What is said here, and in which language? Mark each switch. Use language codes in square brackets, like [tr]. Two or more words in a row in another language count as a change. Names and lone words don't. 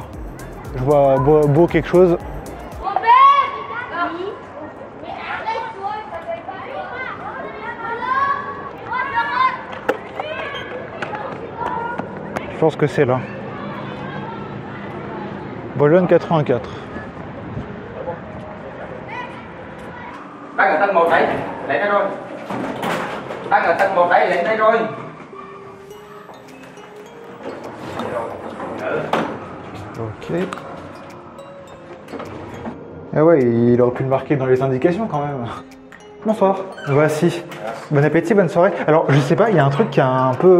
[fr] Je vois beau quelque chose. Je pense que c'est là. Bologne 84. [vi] Đang ở tầng 1 đấy, lấy đây rồi. Đang ở tầng 1 đấy, lấy đây rồi. [fr] Ok. Ah ouais, il aurait pu le marquer dans les indications quand même. Bonsoir. Voici. Bon appétit, bonne soirée. Alors, je sais pas, il y a un truc qui a un peu...